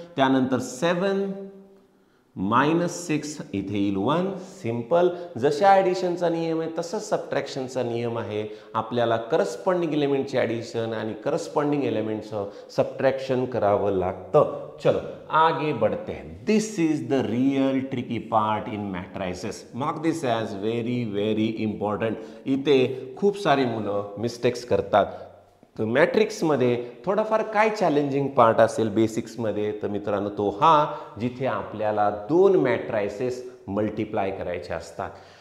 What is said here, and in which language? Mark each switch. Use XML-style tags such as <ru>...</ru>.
<mr>त्यानंतर 7 -6 इथे येईल 1. सिंपल. जशा ॲडिशनचा नियम आहे तसंच सबट्रॅक्शनचा नियम आहे. आपल्याला करस्पॉन्डिंग एलिमेंटची ॲडिशन आणि करस्पॉन्डिंग एलिमेंटचं सबट्रॅक्शन करावं लागतं.</mr> <hi>चलो आगे बढ़ते हैं.</hi> <en>This is the real tricky part in matrices. Mark this as very very important.</en> <mr>इथे खूप सारे मुलं मिस्टेक्स करतात. तर मॅट्रिक्समध्ये थोडाफार काय चॅलेंजिंग पार्ट असेल बेसिक्समध्ये, तर मित्रांनो तो हा जिथे आपल्याला दोन मॅट्रायसेस मल्टिप्लाय करायचे असतात.</mr>